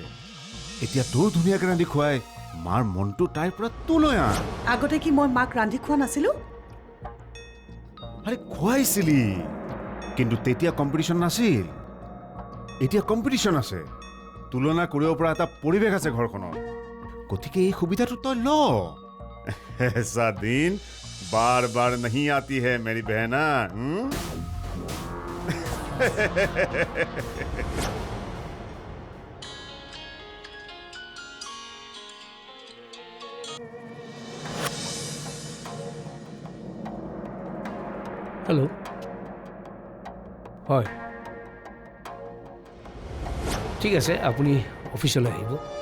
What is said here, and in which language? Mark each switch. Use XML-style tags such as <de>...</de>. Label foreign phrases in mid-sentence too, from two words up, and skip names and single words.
<as>এতিয়া তোৰ ধুনীয়াকৈ ৰান্ধি খুৱাই মাৰ মনটো তাইৰ পৰা তোলৈ আন। আগতে কি মই মাক ৰান্ধি খোৱা নাছিলোঁ? আৰে খুৱাইছিলি, কিন্তু তেতিয়া কম্পিটিশ্যন নাছিল। এতিয়া কম্পিটিশ্যন আছে, তুলনা কৰিব পৰা এটা পৰিৱেশ আছে ঘৰখনত। গতিকে এই সুবিধাটো তই ল।</as> <hi>ऐसा दिन बार बार नहीं आती है मेरी बहना।</hi> <as>হেল্ল', হয় ঠিক আছে, আপুনি অফিচলৈ আহিব।</as>